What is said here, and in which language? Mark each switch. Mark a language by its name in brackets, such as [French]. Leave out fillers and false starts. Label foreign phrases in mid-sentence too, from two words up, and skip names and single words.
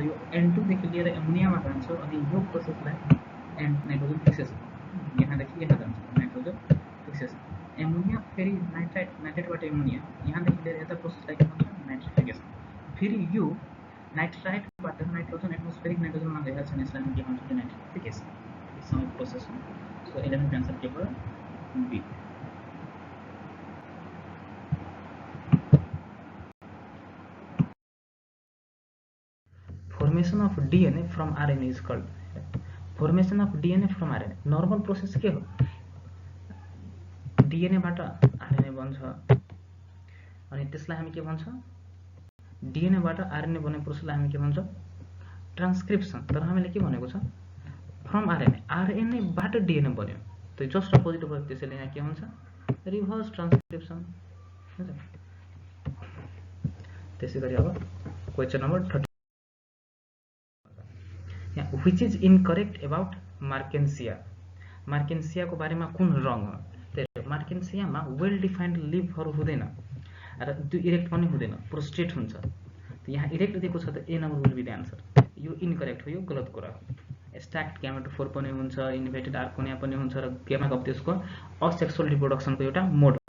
[Nepali] यो N2 देखि लिएर एमोनियामा जान्छ अनि यो प्रोसेसलाई [English] nitrogen fixation, [Nepali] यहाँदेखि यहाँ जान्छ [English] nitrogen fixation. [Nepali] एमोनिया फेरि नाइट्राइटबाट एमोनिया यहाँदेखि लिएर यता प्रोसेसलाई के भन्छ नाइट्रिफिकेसन। फेरि यो नाइट्राइटबाट नाइट्रोजन एटमोस्फेरिक नाइट्रोजनमा गइहाल्छ नि, यसलाई के भन्छ नाइट्रिफिकेसन। यसमा प्रोसेस हो। सो 11 आन्सर के भयो बी। [English] formation of DNA from RNA is called, formation of DNA from RNA normal process [Nepali] के हो, डीएनए बाट आरएनए बन्छ अनि त्यसलाई हामी के भन्छ डीएनए बाट आरएनए बन्ने प्रोसेसलाई हामी के भन्छ ट्रान्सक्रिप्सन। तर हामीले के भनेको छ [English] from RNA, [Nepali] आरएनए बाट डीएनए बन्यो, त्यो [English] just opposite [Nepali] भयो। त्यसैले यहाँ के हुन्छ [English] reverse transcription. [Nepali] त्यसै गरी अब [English] question number 30 which is incorrect about Marchantia. [Nepali] मार्केन्सियाको बारेमा कुन रङ हो, त्यही मार्केन्सियामा [English] well defined [Nepali] लिभहरू हुँदैन र त्यो इरेक्ट पनि हुँदैन, प्रोस्टेट हुन्छ। त यहाँ इरेक्ट दिएको छ त [English] A number will be the answer. [Nepali] यो इनकरेक्ट हो, यो गलत कुरा हो। [English] stalked gametophore [Nepali] पनि हुन्छ, [English] inverted archegonia [Nepali] पनि हुन्छ र [English] gemma cup [Nepali] त्यसको [English] asexual reproductionको [Nepali] एउटा मोड हो।